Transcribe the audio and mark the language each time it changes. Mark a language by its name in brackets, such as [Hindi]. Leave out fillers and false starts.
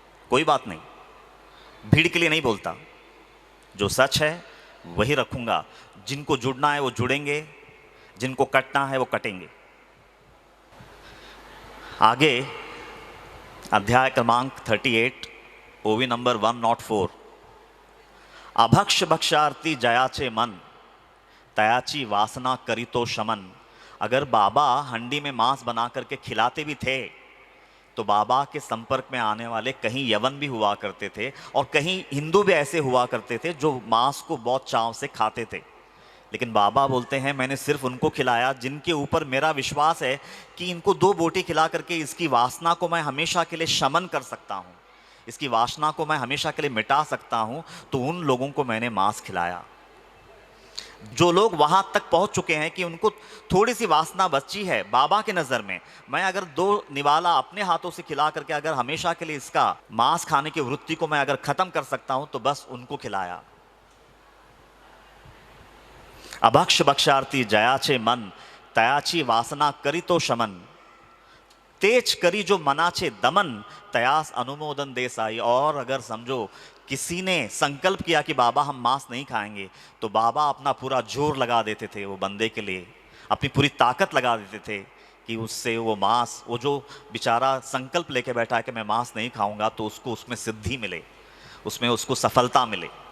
[Hindi] कोई बात नहीं, भीड़ के लिए नहीं बोलता, जो सच है वही रखूंगा। जिनको जुड़ना है वो जुड़ेंगे, जिनको कटना है वो कटेंगे। आगे अध्याय क्रमांक 38 ओवी नंबर 104। [Marathi] अभक्ष भक्षार्थी जयाचे मन तयाची वासना करी तो शमन। [Hindi] अगर बाबा हंडी में मांस बना करके खिलाते भी थे तो बाबा के संपर्क में आने वाले कहीं यवन भी हुआ करते थे और कहीं हिंदू भी ऐसे हुआ करते थे जो मांस को बहुत चाव से खाते थे। लेकिन बाबा बोलते हैं मैंने सिर्फ उनको खिलाया जिनके ऊपर मेरा विश्वास है कि इनको 2 बोटी खिला करके इसकी वासना को मैं हमेशा के लिए शमन कर सकता हूँ, इसकी वासना को मैं हमेशा के लिए मिटा सकता हूँ, तो उन लोगों को मैंने मांस खिलाया। जो लोग वहां तक पहुंच चुके हैं कि उनको थोड़ी सी वासना बची है बाबा के नज़र में, मैं अगर 2 निवाला अपने हाथों से खिला करके अगर हमेशा के लिए इसका मांस खाने की वृत्ति को मैं अगर खत्म कर सकता हूं तो बस उनको खिलाया। [Marathi] अभक्ष भक्षार्थी जयाचे मन तयाची वासना करी तो शमन। तेज करी जो मनाचे दमन तयास अनुमोदन देसाई। [Hindi] और अगर समझो किसी ने संकल्प किया कि बाबा हम मांस नहीं खाएंगे, तो बाबा अपना पूरा जोर लगा देते थे वो बंदे के लिए, अपनी पूरी ताकत लगा देते थे कि उससे वो मांस, वो जो बेचारा संकल्प लेके बैठा है कि मैं मांस नहीं खाऊंगा, तो उसको उसमें सिद्धि मिले, उसमें उसको सफलता मिले।